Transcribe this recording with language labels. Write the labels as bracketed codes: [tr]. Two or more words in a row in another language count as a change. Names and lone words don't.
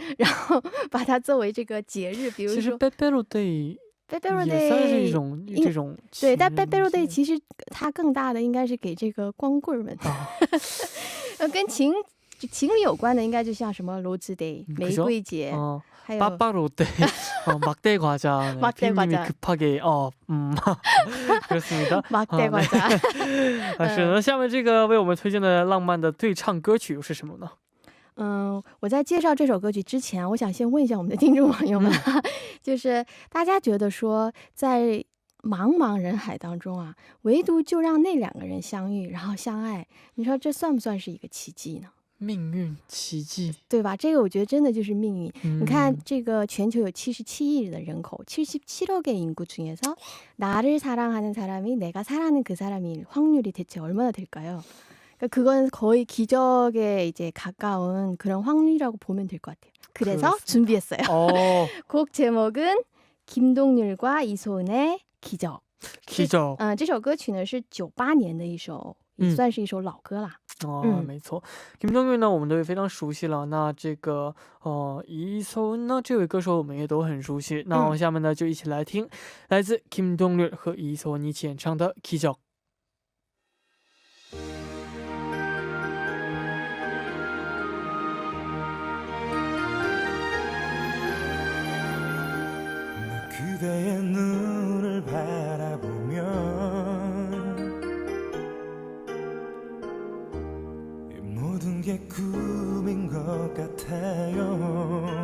[zh] 其实 Bebero Day [ko] 빼빼로데이 [zh] 也算是一种这种对，但빼빼로데이其实它更大的应该是给这个光棍们跟情侣有关的应该就像什么로즈데이玫瑰节 [ko] 빠빠로데이 막대 과자 막대 과자 급하게 그렇습니다. 막대 과자 [zh] 是那下面这个为我们推荐的浪漫的对唱歌曲又是什么呢？我在介绍这首歌曲之前，我想先问一下我们的听众朋友们，就是大家觉得说在茫茫人海当中啊，唯独就让那两个人相遇然后相爱，你说这算不算是一个奇迹呢？命运奇迹，对吧？这个我觉得真的就是命运。你看这个全球有77亿的人口， [ko] 77억의 인구 중에서 나를 사랑하는 사람이 내가 사랑하는 그 사람일 확률이 대체 얼마나 될까요? 그건 거의 기적에 이제 가까운 그런 확률이라고 보면 될 것 같아요. 그래서 그렇습니다. 준비했어요. 곡 제목은 김동률과 이소은의 기적. [zh] 这首歌曲呢是98年的一首，也算是一首老歌啦。没错， 김동률呢我们都也非常熟悉了，那这个이소은呢这位歌手我们也都很熟悉，那我们下面呢就一起来听来自 김동률和이소은一起演唱的 기적。 [ko] 그대의 눈을 바라보면 모든 게 꿈인 것 같아요.